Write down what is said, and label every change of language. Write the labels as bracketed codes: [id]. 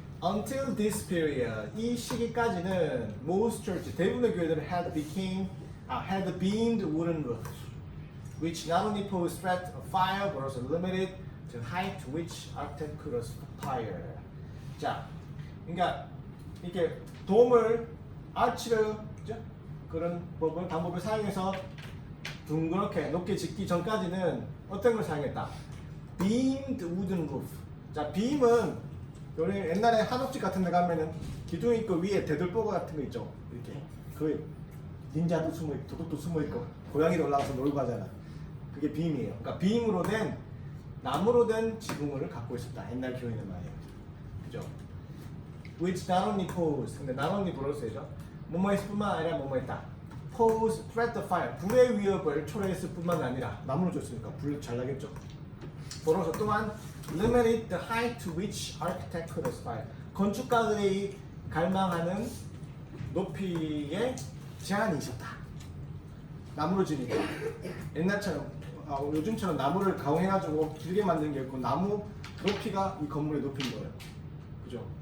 [en] Until this period, [ko] 이 시기까지는 [en] most churches, [ko] 대부분의 교회들은 [en] had beamed wooden roofs, which not only posed threat of fire but also limited the height to which architect could aspire. [ko] 자, 그러니까 이렇게 돔을 아치를 그런 방법을 사용해서 둥그렇게 높게 짓기 전까지는 어떤 걸 사용했다? [en] Beamed wooden roof. [ko] 자, 빔은 우리 옛날에 한옥집 같은 데 가면은 기둥 있고 위에 대들보고 같은 거 있죠. 이렇게 그 닌자도 숨어 있고 도둑도 숨어 있고 고양이도 올라가서 놀고 하잖아. 그게 빔이에요. 그러니까 빔으로 된 나무로 된 지붕을 갖고 있었다. 옛날 교회는 말이에요. 그죠? [en] Which not only pose, [ko] 근데 [en] not only [ko] 뭐로 쓰여져? 뭐뭐 했을 뿐만 아니라 뭐뭐 했다. [en] Pose, threat of fire, [ko] 불의 위협을 초래했을 뿐만 아니라 나무로 줬으니까 불 잘 나겠죠. 벌어서 또한 [en] limited the height to which architect could aspire. [ko] 건축가들이 갈망하는 높이에 제한이 있었다. 나무로 지니까 옛날처럼 요즘처럼 나무를 가공해가지고 길게 만든 게 없고 나무 높이가 이 건물의 높이인 거예요. 그죠?